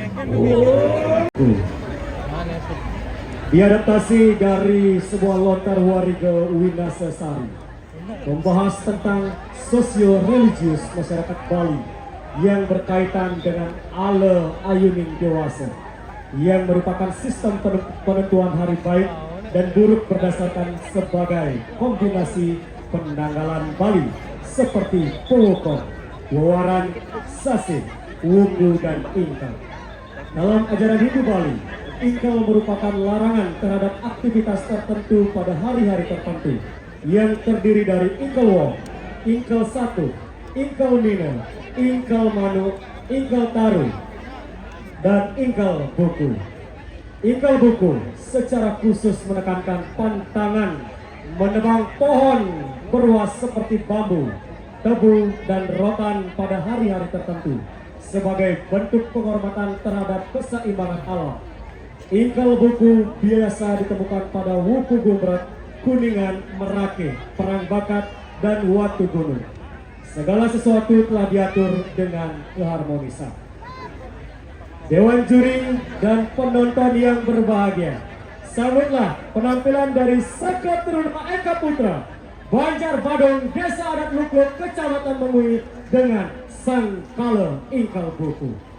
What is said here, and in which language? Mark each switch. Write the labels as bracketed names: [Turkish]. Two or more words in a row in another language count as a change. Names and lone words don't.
[Indonesian] Diadaptasi dari sebuah lontar warga Winasasari membahas tentang sosio-religius masyarakat Bali yang berkaitan dengan ala ayuning dewasa yang merupakan sistem penentuan hari baik dan buruk berdasarkan sebagai kombinasi penanggalan Bali seperti Pokok, Wawaran, Sasi, Wungu, dan Ingkal. Dalam ajaran Hindu Bali, Ingkal merupakan larangan terhadap aktivitas tertentu pada hari-hari tertentu yang terdiri dari Ingkal Wong, Ingkal Satu, Ingkal Nino, Ingkal Manu, Ingkal Taru, dan Ingkal Buku. Ingkal Buku secara khusus menekankan pantangan menebang pohon berwas seperti bambu, tebu, dan rotan pada hari-hari tertentu sebagai bentuk penghormatan terhadap keseimbangan alam. Ingkal Buku biasa ditemukan pada Wuku Gumbrat, Kuningan, Merake, Perang Bakat, dan Watu Gunung. Segala sesuatu telah diatur dengan keharmonisan. Dewan juri dan penonton yang berbahagia, sambutlah penampilan dari Saka Turun Eka Putra, Banjar Badung, Desa Adat Lukluk, Kecamatan Mengui, dengan Sang Kala Ingkal Buku.